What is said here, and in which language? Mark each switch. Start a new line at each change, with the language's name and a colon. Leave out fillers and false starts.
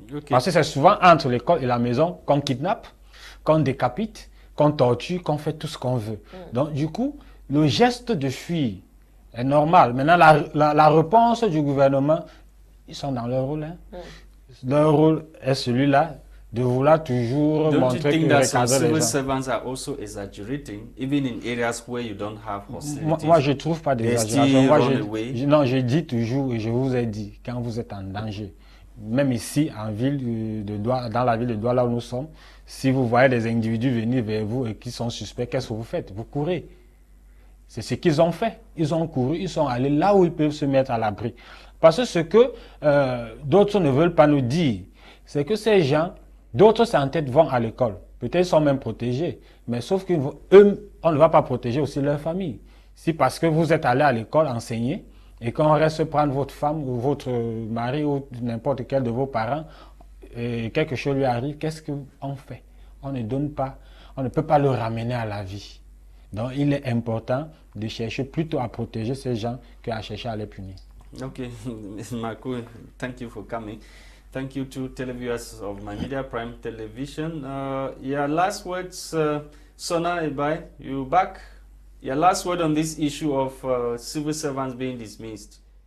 French: Parce que c'est souvent entre l'école et la maison qu'on kidnappe, qu'on décapite, qu'on torture, qu'on fait tout ce qu'on veut. Donc, du coup, le geste de fuir est normal. Maintenant, la réponse du gouvernement, ils sont dans leur rôle. Leur rôle est celui-là, de vouloir toujours montrer que
English: that some civil servants are also exaggerating, even in areas where you don't have hostilities?
French: Moi, je ne trouve pas d'exagération. Non, je dis toujours, et je vous ai dit, quand vous êtes en danger, même ici, en ville dans la ville de Douala où nous sommes, si vous voyez des individus venir vers vous et qui sont suspects, qu'est-ce que vous faites? Vous courez. C'est ce qu'ils ont fait. Ils ont couru, ils sont allés là où ils peuvent se mettre à l'abri. Parce que ce que d'autres ne veulent pas nous dire, c'est que ces gens, d'autres sans tête vont à l'école. Peut-être sont même protégés. Mais sauf qu'eux, on ne va pas protéger aussi leur famille. Si parce que vous êtes allé à l'école enseigner et qu'on reste prendre votre femme ou votre mari ou n'importe quel de vos parents et quelque chose lui arrive, qu'est-ce qu'on fait? On ne donne pas, on ne peut pas le ramener à la vie. Donc il est important de chercher plutôt à protéger ces gens qu'à chercher à les punir.
English: Okay, Ms. Maccoy, thank you for coming. Thank you to televiewers of My Media Prime Television. Your last words, Sona Ndi, you back? Your last word on this issue of civil servants being dismissed.